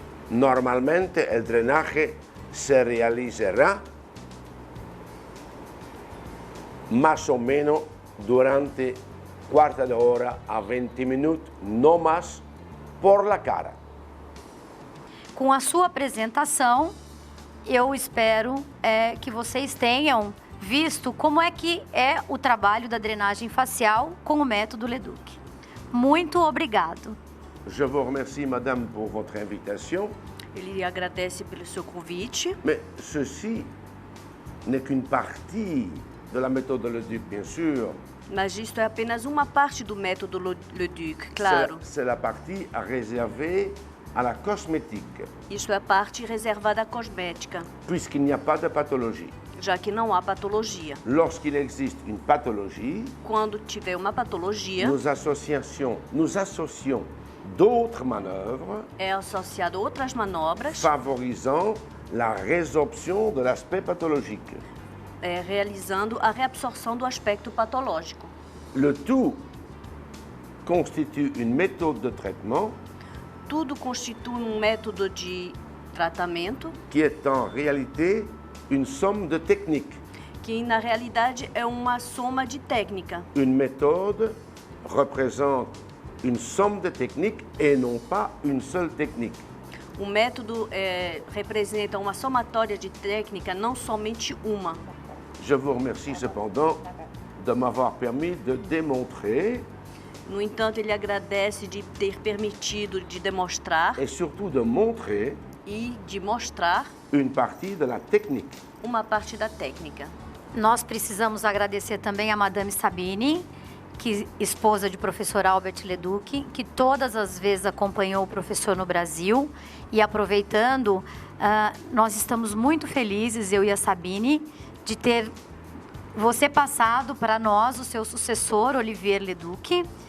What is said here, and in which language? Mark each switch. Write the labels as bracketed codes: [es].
[es] Normalmente el drenaje se realizará más o menos durante quarta de hora a 20 minutos, [pt] no mais, [es] por la cara. [pt] Com a sua apresentação, eu espero que vocês tenham visto como é que é o trabalho da drenagem facial com o método Leduc. Muito obrigado. [fr] Je vous remercie, madame, pour votre invitation. [pt] Ele agradece pelo seu convite. [fr] Mais ceci n'est qu'une partie de la méthode Leduc, bien sûr. [pt] Mas isto é apenas uma parte do método Leduc, claro. [fr] C'est la partie réservée à la cosmétique, [pt] Isto é a parte reservada à cosmética, [fr] puisqu'il n'y a pas de pathologie. [pt] já que não há patologia. [fr] Lorsqu'il existe une pathologie, [pt] Quando tiver uma patologia, [fr] nous associons d'autres manœuvres [pt] é associado a outras manobras, [fr] favorisant la résorption de l'aspect pathologique. [pt] realizando a reabsorção do aspecto patológico. [fr] Le tout constitue une méthode de traitement [pt] Tudo constitui um método de tratamento [fr] qui est en réalité une somme de techniques. [pt] que, na realidade, é uma soma de técnica. [fr] Une méthode représente une somme de techniques et non pas une seule technique. [pt] O método representa uma somatória de técnica, não somente uma. [fr] Je vous remercie cependant de m'avoir permis de démontrer [pt] No entanto, ele agradece de ter permitido de demonstrar [fr] et surtout de montrer [pt] e de mostrar [fr] une partie de la technique. [pt] uma parte da técnica. Nós precisamos agradecer também a Madame Sabine, que esposa de professor Albert Leduc, que todas as vezes acompanhou o professor no Brasil. E aproveitando, nós estamos muito felizes, eu e a Sabine, de ter você passado para nós o seu sucessor, Olivier Leduc,